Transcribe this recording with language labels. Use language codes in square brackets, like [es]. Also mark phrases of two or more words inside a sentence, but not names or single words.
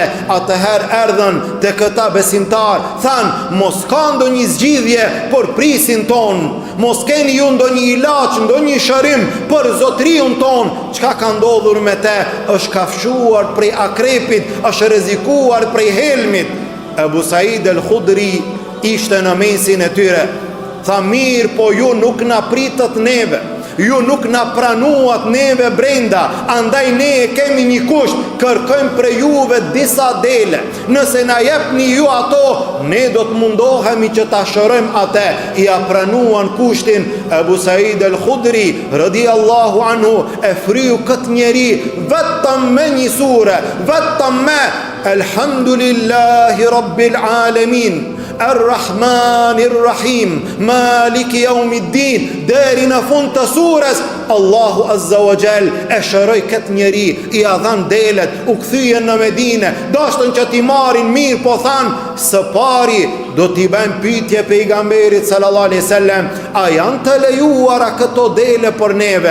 [sq] Atëherë erdhën te këta besimtar, thanë, mos ka ndonjë zgjidhje për prisin ton, mos keni ju ndonjë ilaç, ndonjë shërim për zotriun ton. Çka ka ndodhur me te? Është kafshuar prej akrepit, është rrezikuar prej helmit. Abu Said al-Khudri ishte në mesin e tyre. Tha, mirë po ju nuk na pritët neve, ju nuk na pranuat neve brenda, andaj ne e kemi një kusht, kërkojmë për juve disa dele. Nëse na jepni ju ato, ne do të mundohemi që ta shërojmë atë. I pranuan kushtin. Abu Said al-Khudri [ar] رضي الله عنه [sq] e fryu këtë njeri vetëm me një sure, vetëm me [ar] الحمد لله رب العالمين الرحمن الرحيم مالك يوم الدين, [sq] deri në fund të surës. Allahu [ar] عز وجل [sq] e shëroi këtë njeri, i dhan delet, u kthyen në Medinë, dashtën që t'i marrin mirë, po thanë, së pari do t'i bëjmë pyetje pejgamberit [ar] صلى الله عليه وسلم, [sq] a janë të lejuara këto dele për neve?